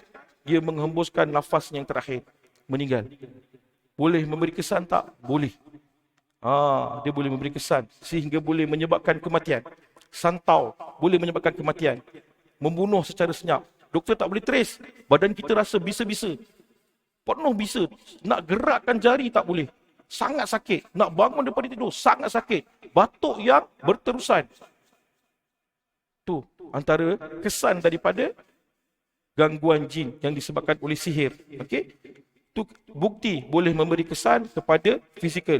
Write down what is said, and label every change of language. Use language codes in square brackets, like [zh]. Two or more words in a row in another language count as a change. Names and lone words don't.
[ms] Dia menghembuskan nafas yang terakhir. Meninggal. Boleh memberi kesan tak? Boleh. Dia boleh memberi kesan sehingga boleh menyebabkan kematian. Santau boleh menyebabkan kematian. Membunuh secara senyap. Doktor tak boleh trace. Badan kita rasa bisa-bisa. Penuh bisa. Nak gerakkan jari tak boleh. Sangat sakit. Nak bangun daripada tidur sangat sakit. Batuk yang berterusan. Tu antara kesan daripada gangguan jin yang disebabkan oleh sihir. Okey? Itu bukti boleh memberi kesan kepada fizikal.